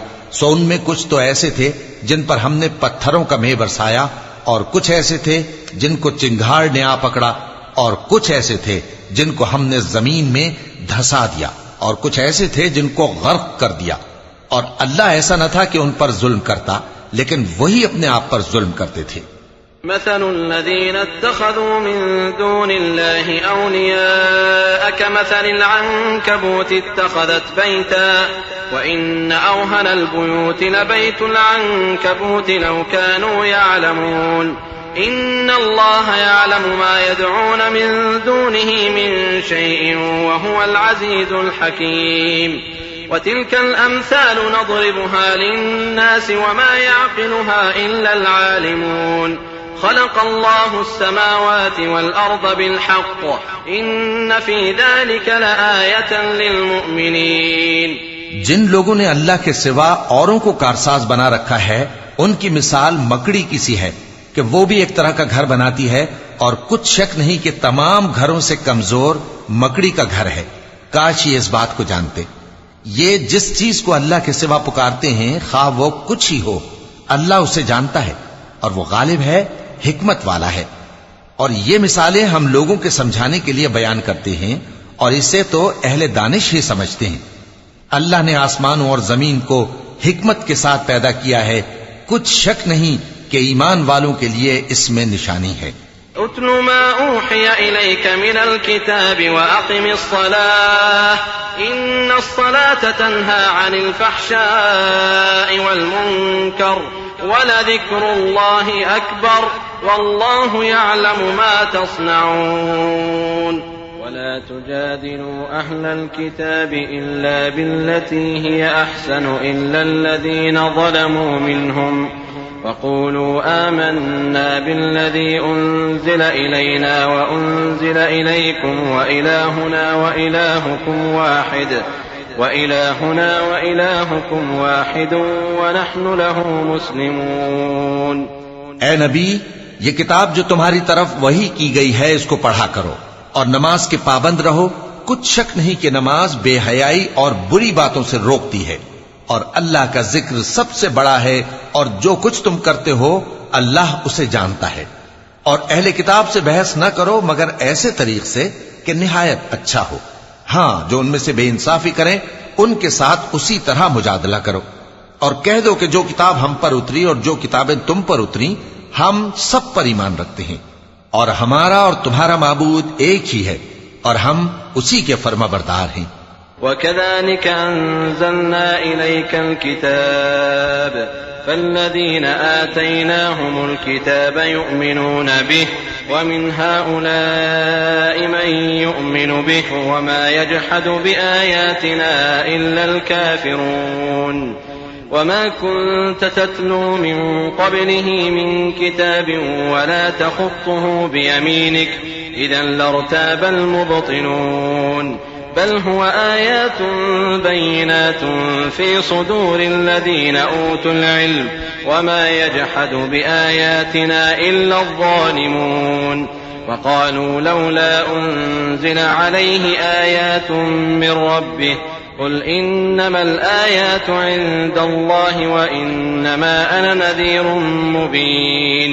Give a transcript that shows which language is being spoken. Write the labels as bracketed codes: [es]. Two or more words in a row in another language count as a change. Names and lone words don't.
[ur] سو ان میں کچھ تو ایسے تھے جن پر ہم نے پتھروں کا مینہ برسایا، اور کچھ ایسے تھے جن کو چنگھاڑ نے آ پکڑا، اور کچھ ایسے تھے جن کو ہم نے زمین میں دھنسا دیا، اور کچھ ایسے تھے جن کو غرق کر دیا. اور اللہ ایسا نہ تھا کہ ان پر ظلم کرتا، لیکن وہی اپنے آپ پر ظلم کرتے تھے. [ar] مثل الذين اتخذوا من دون الله أولياء كمثل العنكبوت اتخذت بيتا وإن أوهن البيوت لبيت العنكبوت لو كانوا يعلمون إن الله يعلم ما يدعون من دونه من شيء وهو العزيز الحكيم وتلك الأمثال نضربها للناس وما يعقلها إلا العالمون خلق الله السماوات والأرض بالحق إن في ذلك لآية للمؤمنين. [ur] جن لوگوں نے اللہ کے سوا اوروں کو کارساز بنا رکھا ہے، ان کی مثال مکڑی کی سی ہے کہ وہ بھی ایک طرح کا گھر بناتی ہے، اور کچھ شک نہیں کہ تمام گھروں سے کمزور مکڑی کا گھر ہے. کاش یہ اس بات کو جانتے. یہ جس چیز کو اللہ کے سوا پکارتے ہیں، خا وہ کچھ ہی ہو، اللہ اسے جانتا ہے، اور وہ غالب ہے، حکمت والا ہے. اور یہ مثالیں ہم لوگوں کے سمجھانے کے لیے بیان کرتے ہیں، اور اسے تو اہل دانش ہی سمجھتے ہیں. اللہ نے آسمانوں اور زمین کو حکمت کے ساتھ پیدا کیا ہے، کچھ شک نہیں کہ ایمان والوں کے لیے اس میں نشانی ہے. [ar] اتل ما أوحي إليك من الكتاب وأقم الصلاة إن الصلاة تنهى عن الفحشاء والمنكر ولذكر الله أكبر والله يعلم ما تصنعون. ولا تجادلوا أهل الكتاب إلا بالتي هي أحسن إلا الذين ظلموا منهم وقولوا آمنا بالذي أنزل إلينا وأنزل إليكم وإلهنا وإلهكم واحد ونحن له مسلمون. [ur] اے نبی، یہ کتاب جو تمہاری طرف وحی کی گئی ہے، اس کو پڑھا کرو اور نماز کے پابند رہو. کچھ شک نہیں کہ نماز بے حیائی اور بری باتوں سے روکتی ہے، اور اللہ کا ذکر سب سے بڑا ہے، اور جو کچھ تم کرتے ہو اللہ اسے جانتا ہے. اور اہل کتاب سے بحث نہ کرو مگر ایسے طریق سے کہ نہایت اچھا ہو. ہاں، جو ان میں سے بے انصافی کریں ان کے ساتھ اسی طرح مجادلہ کرو، اور کہہ دو کہ جو کتاب ہم پر اتری اور جو کتابیں تم پر اتریں، ہم سب پر ایمان رکھتے ہیں، اور ہمارا اور تمہارا معبود ایک ہی ہے، اور ہم اسی کے فرمانبردار ہیں. [ar] وكذلك أنزلنا إليك الكتاب فالذين آتيناهم الكتاب يؤمنون به ومن هؤلاء من يؤمن به وما يجحد بآياتنا إلا الكافرون وما كنت تتلو من قبله من كتاب ولا تخطه بيمينك إذا لارتاب المبطلون بل هو آيات بينات في صدور الذين أوتوا العلم وما يجحد بآياتنا إلا الظالمون وقالوا لولا أنزل عليه آيات من ربه قل إنما الآيات عند الله وإنما أنا نذير مبين.